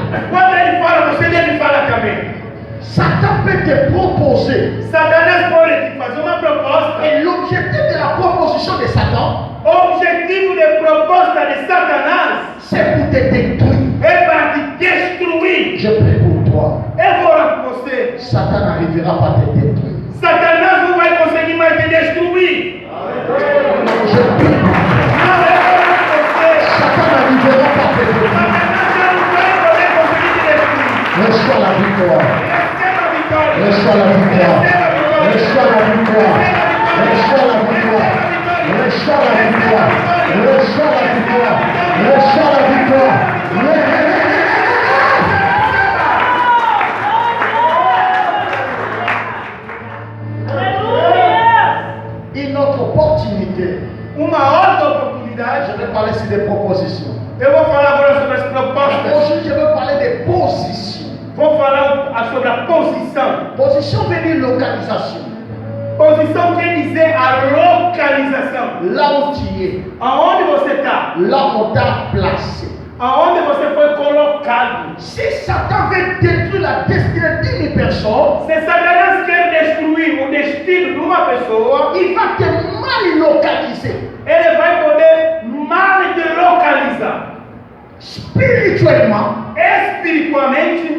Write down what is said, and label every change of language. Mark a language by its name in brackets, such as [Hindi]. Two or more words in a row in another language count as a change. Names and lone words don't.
[Portuguese] Quando ele fala, você deve falar também. [French] Satan peut te proposer. [Portuguese] Satanás pode te fazer uma proposta. [French] Et l'objectif de la proposition de Satan, [Portuguese] O objetivo de proposta de Satanás [French] c'est pour te détruire. [Portuguese] é para te destruir. [French] Je prie pour toi. [Portuguese] Eu vou orar por você. [French] Satan n'arrivera pas à te détruire. [Portuguese] Satanás não vai conseguir mais te destruir. [French] Je prie. [Portuguese] Não, eu vou orar por você. [French] Satan n'arrivera pas à te détruire. [Portuguese] Satanás não vai poder conseguir te destruir. [French] Reçois la victoire. [Portuguese] Receba a vitória. [French] Reçois la victoire. [Portuguese] Receba a vitória. [French] Reçois la victoire. Reçois la victoire. Reçois la victoire. Reçois la victoire. Reçois la victoire. Une autre opportunité. [Portuguese] Uma outra oportunidade. [French] Je vais parler sur des propositions. [Portuguese] Eu vou falar agora sobre as propostas. [French] Aujourd'hui, je vais parler des positions. [Portuguese] Vou falar sobre a posição. [French] Position veut dire localisation. [Portuguese] Posição quer dizer a localização. [French] Là où tu es. [Portuguese] Aonde você está? [French] Là où on t'a placé. [Portuguese] Aonde você foi colocado. [French] Si Satan veut détruire la destinée d'une personne, [Portuguese] Se Satanás quer destruir o destino de uma pessoa, [French] il va te mal localiser. [Portuguese] ele vai poder mal te localizar. [French] Spirituellement, [Portuguese] Espiritualmente,